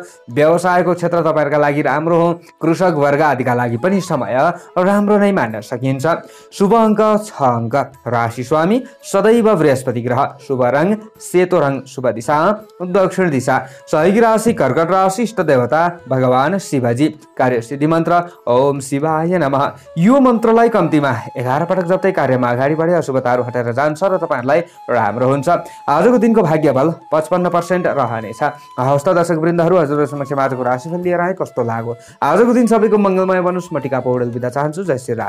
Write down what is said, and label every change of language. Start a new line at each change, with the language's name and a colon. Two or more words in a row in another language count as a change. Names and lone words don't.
Nepali: व्यवसायको क्षेत्र तपाईहरुका लागि राम्रो हो। कृषक वर्ग आदिका लागि पनि समय राम्रो नै मान्न सकिन्छ। शुभ अङ्क 6 अङ्क। राशि स्वामी सदैव बृहस्पति ग्रह। शुभ रङ सेतो रङ। शुभ दिशा दक्षिण दिशा। सहयोगी राशि कर्कट राशि। इष्ट देवता भगवान शिवजी। कार्यसिद्धि मन्त्र
Sanskrit: ओम शिवाय नमः।
Nepali: यो मन्त्रलाई कम्तीमा 11 पटक जप्दै कार्यमा अगाडि बढे अशुभताहरू हटेर जान्छ र तपाईहरुलाई राम्रो हुन्छ। आजको दिनको भाग्य बल 55% रहनेछ। हस्त दर्शक वृन्दहरू हजुरहरु समक्ष आजको राशिफल लिएर आए कस्तो लाग्यो? आजको दिन सबैको मंगलमय बनोस्। म टिका पौडेल बिदा चाहन्छु। जय श्री राम।